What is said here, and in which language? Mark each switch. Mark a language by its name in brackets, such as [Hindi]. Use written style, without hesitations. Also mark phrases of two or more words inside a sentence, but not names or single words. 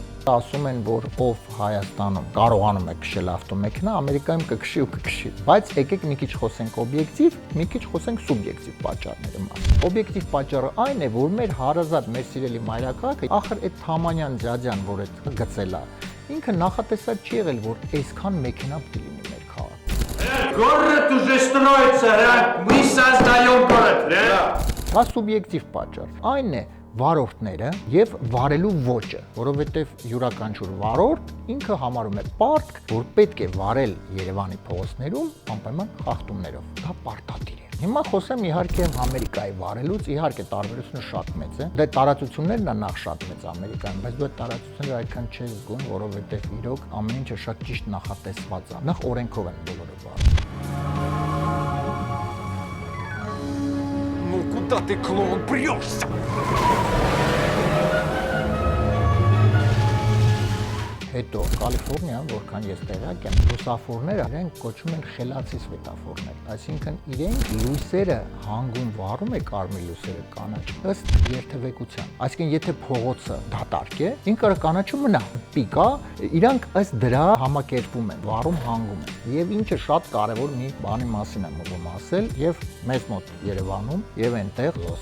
[Armenian] Ասում են, որ ով Հայաստանում կարողանում է քշել ավտոմեքենա, Ամերիկայում կքշի ու կքշի։ Բայց եկեք մի քիչ խոսենք օբյեկտիվ, մի քիչ խոսենք սուբյեկտիվ պատճառների մասին։ Օբյեկտիվ պատճառը այն է, որ մեր հարազատ, մեր սիրելի մայրաքաղաքը, ախր այդ Թամանյան ջաջան, որ այդ գծել է, ինքը նախատեսած չի եղել, որ այսքան մեքենա պետք լինի մեր քաղաքում։ [Russian] Город уже строится, мы создаем город, [Armenian] Դա սուբյեկտիվ պատճառ։ Այն է վարորդները եւ վարելու ոճը, որովհետեւ յուրաքանչյուր վարորդ ինքը համարում է պարտք, որ պետք է վարել Երևանի փողոցներում անպայման խախտումներով։ Դա պարտադիր է։ Հիմա խոսեմ իհարկե Ամերիկայի վարելուց, իհարկե տարբերությունը շատ մեծ է։ Դե տարածություններն է նախ շատ մեծ Ամերիկայում, բայց դու այդ տարածությունները այդքան չես զգում, որովհետեւ իրոք ամեն ինչը շատ ճիշտ նախատեսված է։ Նախ օրենքով են բոլորը վարում։ [Russian] Ну куда ты, клоун, прешься? [Armenian] Հետո Կալիֆոռնիա, որքան ես տեղյակ եմ, լուսավորները իրենք կոչում են խելացի սվետաֆորներ, այսինքն իրենք լույսերը հանգում վառում է կարմիր լույսերը կանաչ ըստ երթևեկության։ Այսինքն եթե փողոցը դատարկ է, ինքը կանաչում մնա, պիկա, իրանք ըստ դրա համակերպում են, վառում հանգում են։ Եվ ինչը շատ կարևոր մի բանի մասին եմ ուզում ասել, եւ մեզ մոտ Երևանում եւ այնտեղ Լոս